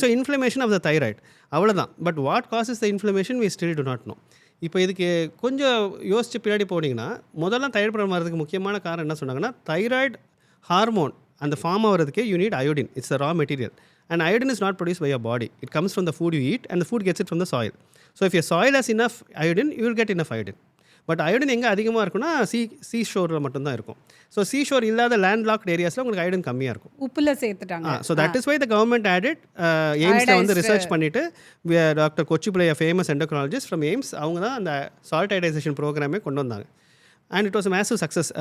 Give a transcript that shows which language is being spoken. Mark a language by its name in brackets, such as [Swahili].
[English] So inflammation of the thyroid அவ்வளோதான். But what causes the inflammation we still do not know. [Tamil] இப்போ இதுக்கு கொஞ்சம் யோசிச்சு பின்னாடி போனீங்கன்னா முதல்ல தைராய்டு ப்ராப்ளம் வரதுக்கு முக்கியமான காரணம் என்ன சொன்னாங்கன்னா தைராய்டு ஹார்மோன் அந்த ஃபார்ம் ஆகிறதுக்கு [English] You need iodine. It's the raw material and iodine is not produced by your body. It comes from the food you eat and the food gets it from the soil. So if your soil has enough iodine, you will get enough iodine. [Tamil] But iodine எங்கே அதிகமாக இருக்குன்னா சீ ஷோரில் மட்டும்தான் இருக்கும். So சீ sure இல்லாத land locked ஏரியாஸில் உங்களுக்கு iodine கம்மியாக இருக்கும். உப்புல சேர்த்துட்டாங்க. [English] so that is why the government added [Tamil] எய்ம்ஸில் வந்து ரிசர்ச் பண்ணிவிட்டு டாக்டர் கொச்சிப்பிள்ளைய ஃபேமஸ் எண்டோக்ராலஜிஸ்ட் ஃப்ரம் எய்ம்ஸ் அவங்க தான் அந்த சால்ட் அயோடைசேஷன் ப்ரோக்ராமே கொண்டு வந்தாங்க. [English] And it was massive success.